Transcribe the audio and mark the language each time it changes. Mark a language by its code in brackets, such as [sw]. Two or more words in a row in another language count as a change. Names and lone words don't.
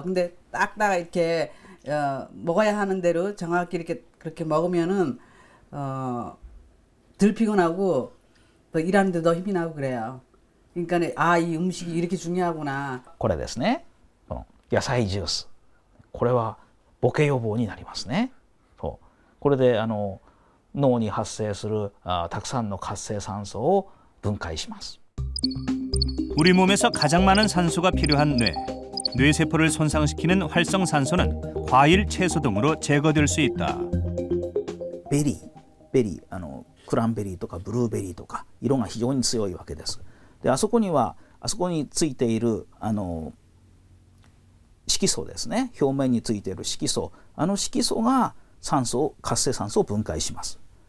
[ko] 근데 딱딱 이렇게 먹어야 하는 대로 정확히 이렇게 그렇게 먹으면은 덜 피곤하고 또 일하는데 더 힘이 나고 그래요. 그러니까 이 음식이 이렇게 중요하구나. [ja] これですね、野菜ジュース、これはボケ予防になりますね。そうこれで脳に発生するたくさんの活性酸素を分解します。 [ko] 우리 몸에서 가장 많은 산소가 필요한 뇌. 뇌세포를 손상시키는 활성산소는 과일, 채소 등으로 제거될 수 있다. [ja] ベリー、クランベリーとかブルーベリーとか色が非常に強いわけです。で、あそこについている色素ですね、表面についている色素、色素が活性酸素を分解します。